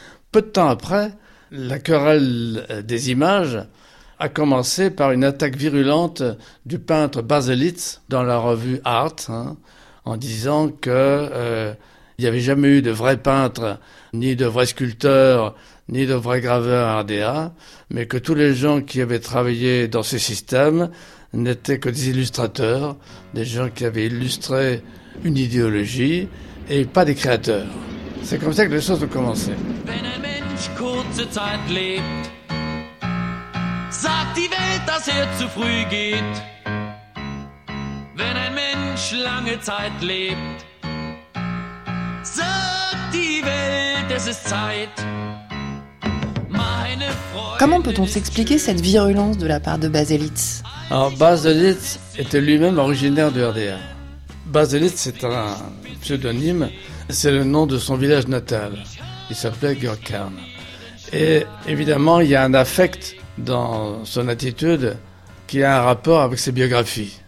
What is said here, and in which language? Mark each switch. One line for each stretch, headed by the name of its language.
French: Peu de temps après, la querelle des images a commencé par une attaque virulente du peintre Baselitz dans la revue Art, hein, en disant qu'il n'y avait jamais eu de vrai peintre, ni de vrai sculpteur, ni de vrai graveur à RDA, mais que tous les gens qui avaient travaillé dans ce système n'étaient que des illustrateurs, des gens qui avaient illustré une idéologie et pas des créateurs. C'est comme ça que les choses ont commencé.
German: Sagt die Welt, dass zu früh geht. Wenn ein Mensch lange Zeit lebt, sagt die Welt, es ist Zeit. Meine Freude.
French: Comment peut-on s'expliquer cette virulence de la part de Baselitz? Alors, Baselitz était lui-même originaire de RDA. Baselitz, c'est un pseudonyme, c'est le nom de son village natal. Il s'appelait Görkern. Et évidemment, il y a un affect dans son attitude qui a un rapport avec ses biographies.